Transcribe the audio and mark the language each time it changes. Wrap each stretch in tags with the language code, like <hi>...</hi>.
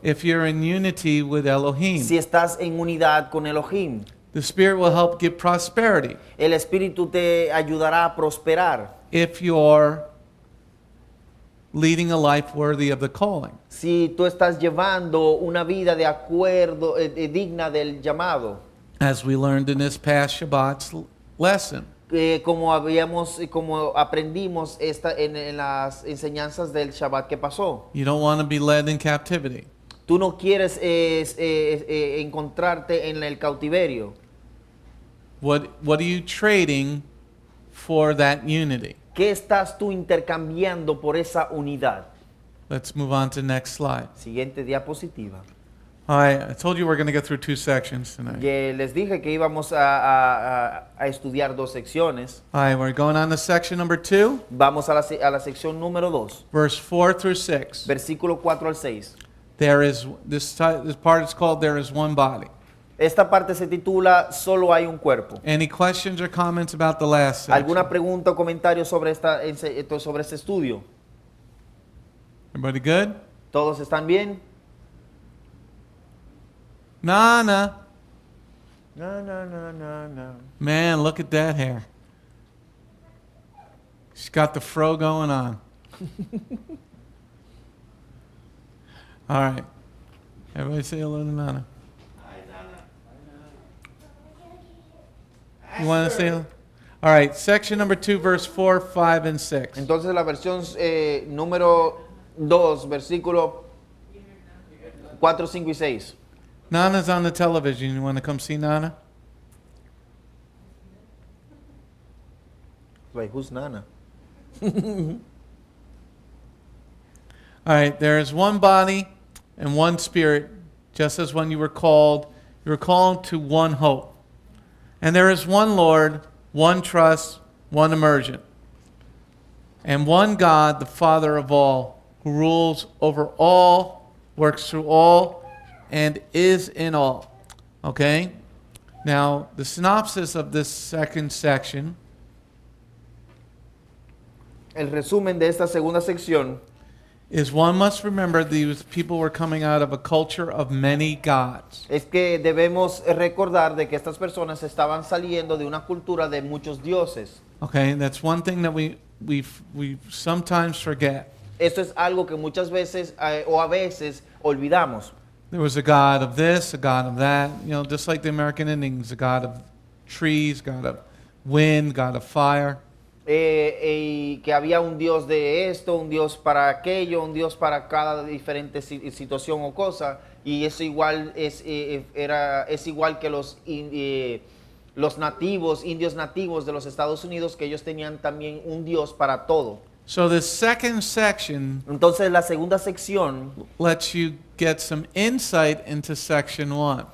<en>if you're in unity with Elohim.</en> <es>si estás en unidad con Elohim.</es> <en>The Spirit will help give prosperity</en> <es>El Espíritu te ayudará a prosperar</es> <en>if you're leading a life worthy of the calling.</en> <es>si tú estás llevando una vida de acuerdo, digna del llamado.</es> <en>As we learned in this past Shabbat's lesson.</en> <es>Como aprendimos en las enseñanzas del Shabbat que pasó.</es> <en>You don't want to be led in captivity.</en> <es>Tú no quieres encontrarte en el cautiverio.</es> <en>What are you trading for that unity?</en> <es>¿Qué estás tú intercambiando por esa unidad?</es> <en>Let's move on to the next slide.</en> <es>Siguiente diapositiva.</es> <en>All right, I told you we're going to get through 2 sections tonight.</en> <es>Les dije que íbamos a estudiar 2 secciones.</es> <en>All right, we're going on to section number 2,</en> <es>Vamos a la sección número 2,</es> <en>verse 4 through 6.</en> <es>versículo 4 al 6.</es> <en>This part is called There is One Body.</en> <es>Esta parte se titula Solo hay un cuerpo.</es> <en>Any questions or comments about the last section?</en> <es>¿Alguna pregunta o comentario sobre este estudio?</es> <en>Everybody good?</en> <es>¿Todos están bien?</es> <en>Nana. No. Man, look at that hair. She's got the fro going on. All right. Everybody say hello to Nana. You want to say hello? All right. Section number 2, verse 4, 5, and 6.</en> <es>Entonces la versión número 2, versículo 4, 5 y 6.</es> <en>Nana's on the television. You want to come see Nana? Wait, who's Nana? All right. There is one body and one spirit, just as when you were called to one hope. And there is one Lord, one trust, one immersion, and one God, the Father of all, who rules over all, works through all, and is in all. Okay? Now, the synopsis of this second section</en> <es>El resumen de esta segunda sección</es> <en>is one must remember these people were coming out of a culture of many gods.</en> <es>es que debemos recordar de que estas personas estaban saliendo de una cultura de muchos dioses.</es> <en>Okay? That's one thing that we sometimes forget.</en> <es>Esto es algo que muchas veces o a veces olvidamos.</es> <en>There was a god of this, a god of that, just like the American Indians, a god of trees, god of wind, god of fire.</en> <es>Y que había un Dios de esto, un Dios para aquello, un Dios para cada diferente situación o cosa, y eso igual es igual que los nativos, indios nativos de los Estados Unidos, que ellos tenían también un Dios para todo.</es> <en>So the second section</en> <es>Entonces la segunda sección,</es> <en>lets you get some insight into section 1.</en>